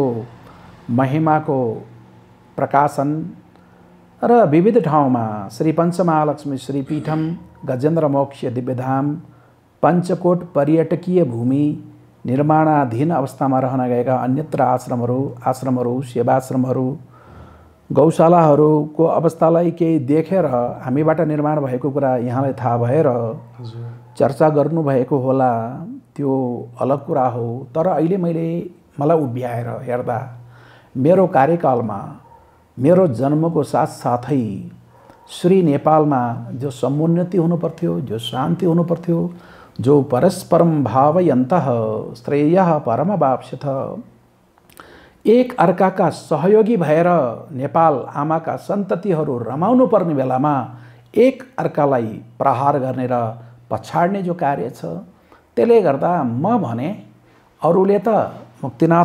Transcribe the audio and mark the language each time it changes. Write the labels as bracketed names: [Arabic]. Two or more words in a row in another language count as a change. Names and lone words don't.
[Nepali] महिमाको प्रकाशन र विविध ठाउँमा श्री पञ्चमहालक्ष्मी श्रीपीठम, गजेन्द्र मोक्ष दिव्यधाम, पञ्चकोट पर्यटकीय भूमि, निर्माणाधीन अवस्थामा रहन गएका अन्यत्र आश्रमहरू, सेवाश्रमहरू, गौशालाहरूको अवस्थालाई केही देखेर हामीबाट निर्माण भएको कुरा यहाँलाई थाहा भएर चर्चा गर्नुभएको होला, त्यो अलग कुरा हो। तर अहिले मलाई उभ्याएर हेर्दा मेरो कार्यकालमा, मेरो जन्मको साथसाथै श्री नेपालमा जो समुन्नति हुनुपर्थ्यो, जो शान्ति हुनुपर्थ्यो, जो [Sanskrit] परस्परम भावयन्तः श्रेयः परमवाप्स्यथ, [Nepali] एक अर्काका सहयोगी भएर नेपाल आमाका सन्ततिहरू रमाउनु पर्ने बेलामा एक अर्कालाई प्रहार गर्ने र पछाड्ने जो कार्य छ, त्यसले गर्दा म भने अरूले त मुक्तिनाथ